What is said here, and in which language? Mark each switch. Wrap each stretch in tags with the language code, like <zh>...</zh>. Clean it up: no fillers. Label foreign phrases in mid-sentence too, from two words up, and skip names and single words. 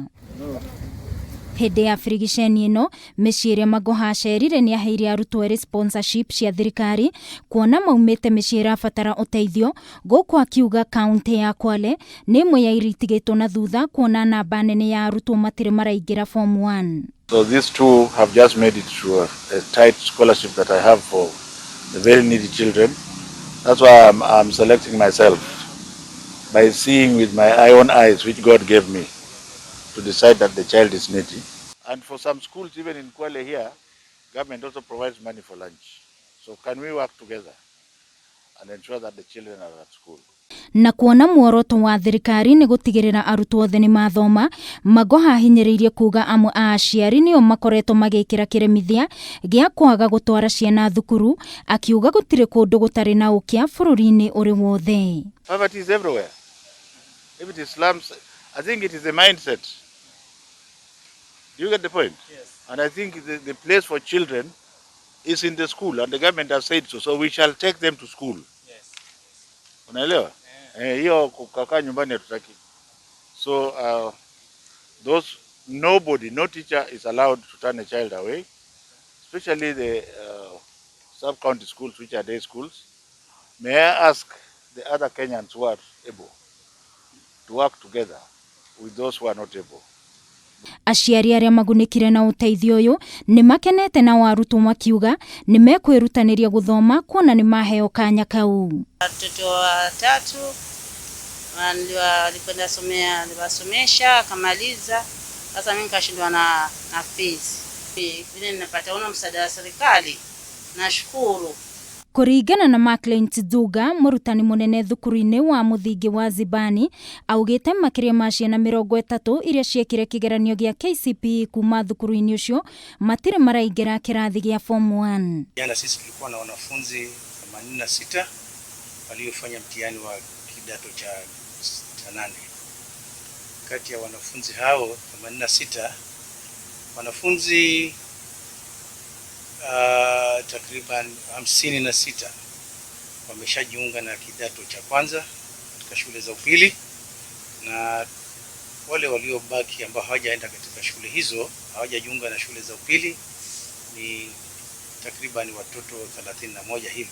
<ki>Hĩndĩ ya birigiceni ĩno, mĩciĩ ĩrĩa Magoha acerire nĩ aheire arutwo erĩ sponsorship cia thirikari kuona maumĩte mĩciĩ ĩrabatara ũteithio. Gũkũ akiuga kaunti ya Kwale nĩ ĩmwe ya iria itigĩtwo na thutha kuona namba nene ya arutwo matirĩ maraingĩra form 1.</ki> <en>So these two have just made it to a tight scholarship that I have for the very needy children. That's why I'm selecting myself by seeing with my own eyes which God gave me to decide that the child is needy. And for some schools, even in Kwale here, government also provides money for lunch. So can we work together and ensure that the children are at school?</en> <ki>Na kuona muoroto wa thirikari nĩ gũtigirira arutwo othe nĩ mathoma, Magoha ahinyĩrĩirie kuga amwe a aciari nĩo makoretwo magĩkĩra kĩremithia gĩa kwaga gũtwara ciana thukuru, akiuga gũtirĩ kũndũ gũtarĩ na ũkĩa bũrũri-inĩ ũrĩ wothe.</ki> <en>Poverty is everywhere. If it is slums, I think it is a mindset. Do you get the point? Yes. And I think the place for children is in the school, and the government has said so. So we shall take them to school. Yes.</en> <sw>Unaelewa? Hiyo kukaa nyumbani hatutaki.</sw> <en>So no teacher is allowed to turn a child away, especially the sub-county schools, which are day schools. May I ask the other Kenyans who are able to work together with those who are not able?</en> <ki>Aciari arĩa magunĩkire na ũteithio ũyũ nĩ makenete na arutwo makiuga nĩ mekwĩrutanĩria gũthoma kuona nĩ maheo kanya kau.</ki> <sw>Watoto watatu walikwenda niwasomesha akamaliza, sasa mimi nikashindwa na fees. Vile ninapata msaada wa serikali, nashukuru.</sw> <ki>Kũringana na Nzuga, mũrutani mũnene thukuru-inĩ wa mũthingi wa Zibani, augĩte makĩria ma ciana 30 iria ciekire kigeranio gĩa KCPE kuma thukuru-inĩ ũcio matirĩ maraingĩra kĩrathi gĩa form 1.</ki> <sw>Jana sisi tulikuwa na wanafunzi 86 waliofanya mtihani wa kidato cha 8. Kati ya wanafunzi hao 86, wanafunzi takriban 56 wameshajiunga na kidato cha kwanza katika shule za upili, na wale waliobaki ambao hawajaenda katika shule hizo, hawajajiunga na shule za upili ni takriban watoto 31 hivi.</sw>